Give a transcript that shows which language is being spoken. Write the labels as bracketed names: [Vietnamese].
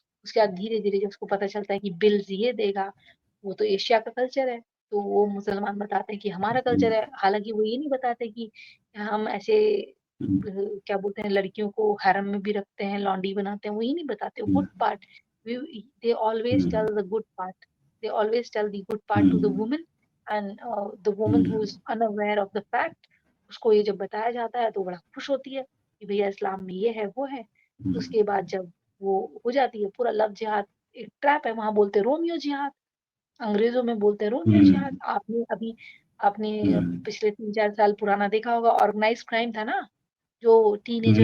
[Hindi] उसके बाद धीरे-धीरे जब उसको पता चलता है कि बिल्स ये देगा, वो तो एशिया का कल्चर है, तो वो मुसलमान बताते हैं कि हमारा कल्चर है। हालाँकि वो ये नहीं बताते कि हम ऐसे क्या बोलते हैं, लड़कियों को हरम में भी रखते हैं, लॉन्डी बनाते हैं, वो ये नहीं बताते, [English] Good part. They always tell the good part. They always tell the good part to the woman, and the woman who is unaware of the fact, [Hindi] उसको ये जब बताया जाता है तो बड़ा खुश होती है। कि भैया इस्लाम में ये है, वो है। उसके हम्म, बाद जब वो हो जाती है, पूरा लव जिहाद एक ट्रैप है, वहाँ बोलते हैं रोमियो जिहाद, अंग्रेज़ों में बोलते हैं रोमियो जिहाद। हम्म, आपने हम्म, पिछले 3-4 साल पुराना देखा होगा, ऑर्गेनाइज़्ड क्राइम था ना, जो टीनेजर